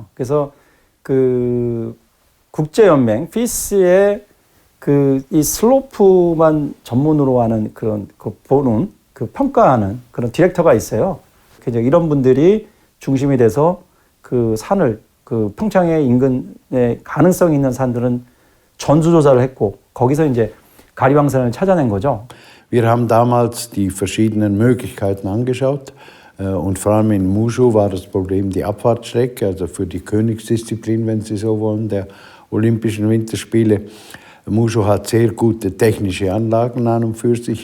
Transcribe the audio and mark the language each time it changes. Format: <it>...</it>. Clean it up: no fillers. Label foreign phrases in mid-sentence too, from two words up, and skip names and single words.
<ko>그래서 그 국제연맹 FIS의 이 슬로프만 전문으로 하는 그런 보는 평가하는 그런 디렉터가 있어요. 그래서 이런 분들이 중심이 돼서 그 산을 그 평창의 인근에 가능성 있는 산들은 전수조사를 했고 거기서 이제 가리방산을 찾아낸 거죠.</ko> <de>Wir haben damals die verschiedenen Möglichkeiten angeschaut. Und vor allem in Muzhou war das Problem die Abfahrtsstrecke, also für die Königsdisziplin, wenn Sie so wollen, der Olympischen Winterspiele. Muzhou hat sehr gute technische Anlagen an und für sich.</de>